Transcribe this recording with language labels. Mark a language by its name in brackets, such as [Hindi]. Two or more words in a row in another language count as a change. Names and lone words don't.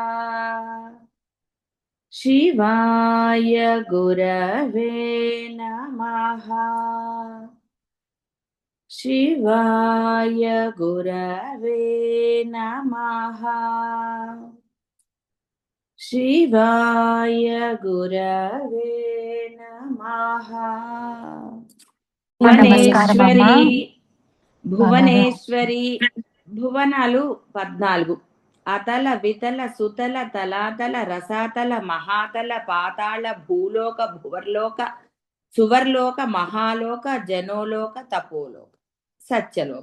[Sanskrit] शिवाय गुरवे नमः। शिवाय गुरवे नमः। शिवाय गुरवे नमः। [Telugu] నమస్కారం అమ్మా. భువనేశ్వరి బాగున్నారా? భువనేశ్వరి భువనాలు 14. అతల వితల సుతల తలాతల రసాతల మహాతల పాతాళ భూలోక భువర్లోక సువర్లోక మహాలోక జనోలోక తపోలోక సత్యలోక.